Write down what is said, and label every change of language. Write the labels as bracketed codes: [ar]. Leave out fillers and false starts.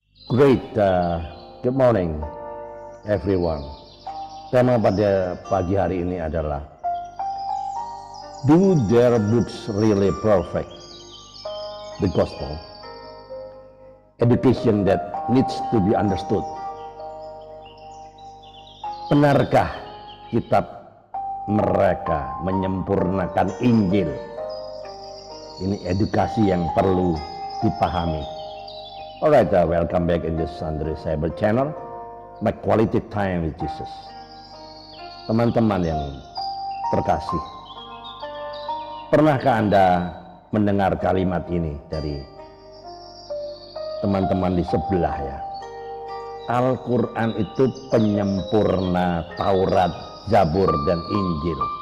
[en] Great, good morning everyone. [id] Tema pada pagi hari ini adalah [en] Do their books really perfect? The Gospel, education that needs to be understood. [id] Benarkah kitab mereka menyempurnakan Injil? Ini edukasi yang perlu dipahami. [en] Alright, welcome back in this Andre Cyber channel, my quality time with Jesus. [id] Teman-teman yang terkasih, pernahkah Anda mendengar kalimat ini dari teman-teman di sebelah ya? Al-Quran itu penyempurna Taurat, Zabur, dan Injil.